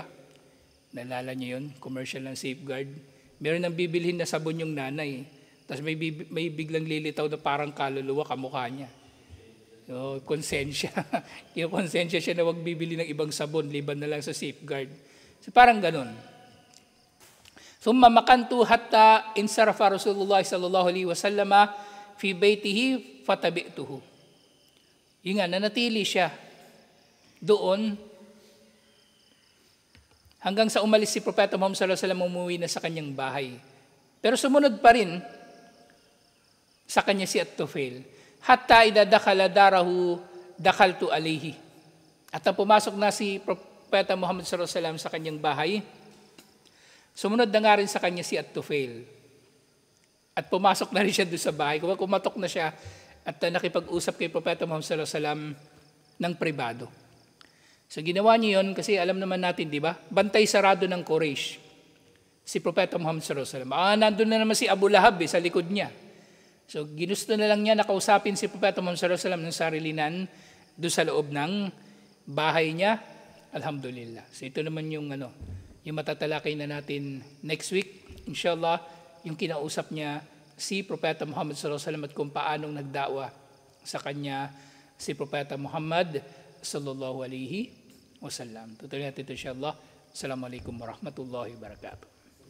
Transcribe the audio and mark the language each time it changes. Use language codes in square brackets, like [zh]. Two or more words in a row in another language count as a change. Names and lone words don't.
[tl] Nalala niyo yun? Commercial lang safeguard. Meron nang bibilhin na sabon yung nanay. Tapos may biglang lilitaw na parang kaluluwa kamukha niya. So, konsensya. Konsensya siya na wag bibili ng ibang sabon, liban na lang sa safeguard. So, parang ganun. [ar] ثم مكثت حتى انصرف رسول الله صلى الله عليه وسلم في بيته فتبعته. [tl] Yung nanatili siya doon hanggang sa umalis si Propeta Muhammad [ar] صلى الله عليه وسلم, [tl] umuwi na sa kanyang bahay. Pero sumunod pa rin sa kanya si At-Tufail. [ar] حتى إذا دخل داره دخلت عليه. [tl] At nang pumasok na si Propeta Muhammad [ar] صلى الله عليه وسلم [tl] sa kanyang bahay, sumunod na nga rin sa kanya si At-Tufail. At pumasok na rin siya doon sa bahay. Kumatok na siya at nakipag-usap kay Propeta Muhammad [ar] صلى الله عليه وسلم [tl] ng pribado. So ginawa niyo yun kasi alam naman natin, di ba? Bantay sarado ng Quraysh. Si Propeta Muhammad [ar] صلى الله عليه وسلم. [tl] Nandun na naman si Abu Lahab sa likod niya. So ginusto na lang niya nakausapin si Propeta Muhammad [ar] صلى الله عليه وسلم [tl] ng sarilinan doon sa loob ng bahay niya. [ar] الحمد لله. [tl] So ito naman yung yung matatalakay na natin [en] next week. [ar] إن شاء الله, [tl] yung kinausap niya si Propeta Muhammad [ar] صلى الله عليه وسلم [tl] at kung paanong nagdawa sa kanya si Propeta Muhammad [ar] صلى الله عليه وسلم. [tl] Tutuloy natin ito [ar] إن شاء الله. السلام عليكم ورحمة الله وبركاته.